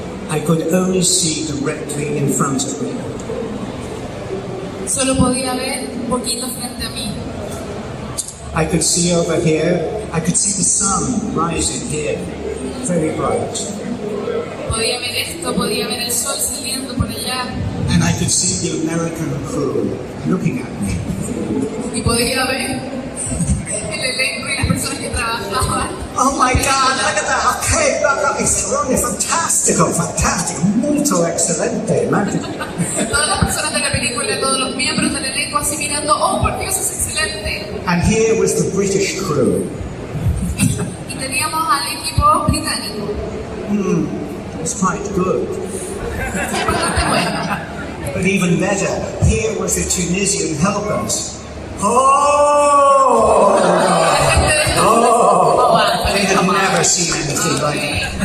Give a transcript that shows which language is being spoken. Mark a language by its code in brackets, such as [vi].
[en] I could only see directly in front of me. [es] Solo podía ver un poquito frente a mí. [en] I could see over here. I could see the sun rising here, very bright. [es] Podía ver esto, podía ver el sol saliendo por allá. [en] And I could see the American crew looking at me. [es] Y podía ver el elenco y las personas que trabajaban. [en] Oh my God, look at that. Okay, that is really fantastico, molto excelente. [es] Todas las personas de la película, todos los miembros del elenco así mirando, oh, por Dios, es excelente. [en] And here was the British crew. [es] Y teníamos al equipo británico. [en] It was quite good. [es] Fue bastante bueno. [en] But even better, here was the Tunisian helpers. Oh! Oh, wow. They had never seen anything like it.